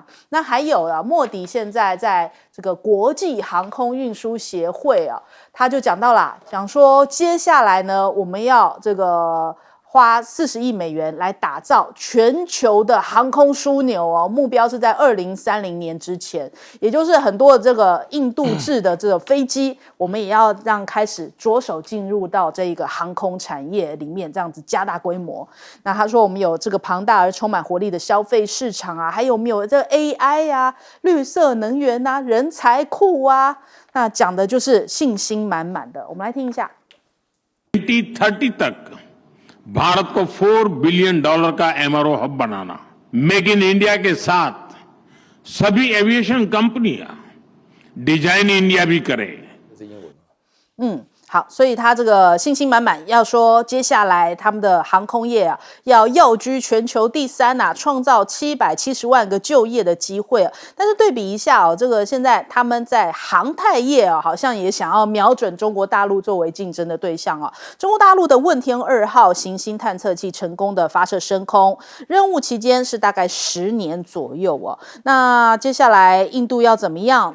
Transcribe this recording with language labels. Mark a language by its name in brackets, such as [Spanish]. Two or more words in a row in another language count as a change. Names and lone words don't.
[Chinese] 那还有莫迪现在在这个国际航空运输协会他就讲到讲说接下来呢，我们要这个花40亿美元来打造全球的航空枢纽哦，目标是在2030年之前，也就是很多的这个印度制的这个飞机，我们也要开始着手进入到这个航空产业里面，这样子加大规模。那他说我们有这个庞大而充满活力的消费市场还有没有这个 AI 绿色能源人才库那讲的就是信心满满的。我们来听一下。 [Hindi] 2030 तक भारत को $4 बिलियन का [English] MRO hub [Hindi] बनाना, मेक इन इंडिया के साथ सभी [English] aviation companies [Hindi] डिजाइन इंडिया भी करें। [Chinese] 好，所以他这个信心满满，要说接下来他们的航空业要跃居全球第3创造770万个就业的机会但是对比一下这个现在他们在航太业好像也想要瞄准中国大陆作为竞争的对象中国大陆的问天2号行星探测器成功的发射升空，任务期间是大概10年左右那接下来印度要怎么样？